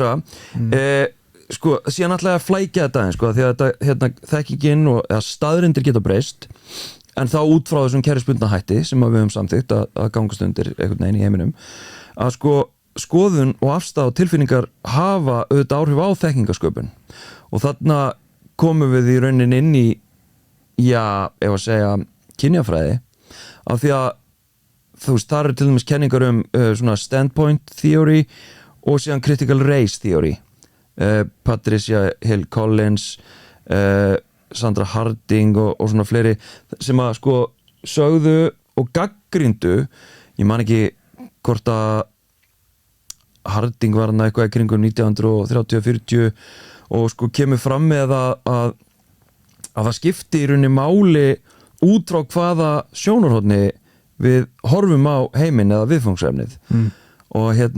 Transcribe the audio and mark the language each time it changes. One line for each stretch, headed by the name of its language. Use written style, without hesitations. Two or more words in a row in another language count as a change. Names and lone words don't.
Icelandic: og sko, síðan ætla ég að flækja þetta aðeins, sko, því að þetta þekkingin og staðreyndir geta breyst, en þá út frá þessum kerfisbundna hætti sem við höfum samþykkt að gangast undir einhvern veginn í heiminum, að sko skoðun og afstæð og tilfinningar hafa auðvitað áhrif á þekkingasköpun og þarna komum við í raunin inn í ef að segja kynjafræði, af því að þú veist, þar er til dæmis kenningar svona
English: standpoint theory
Icelandic: og síðan
English: critical race theory,
Icelandic: Patricia Hill Collins, Sandra Harding og svona fleiri sem að sko sögðu og gaggríndu, ég man ekki hvort að Harding var hann eitthvað í kringum 1930-40 og sko kemur fram með að það skipti í rauninni máli út frá hvaða sjónarhorni við horfum á heiminn eða viðfangsefnið og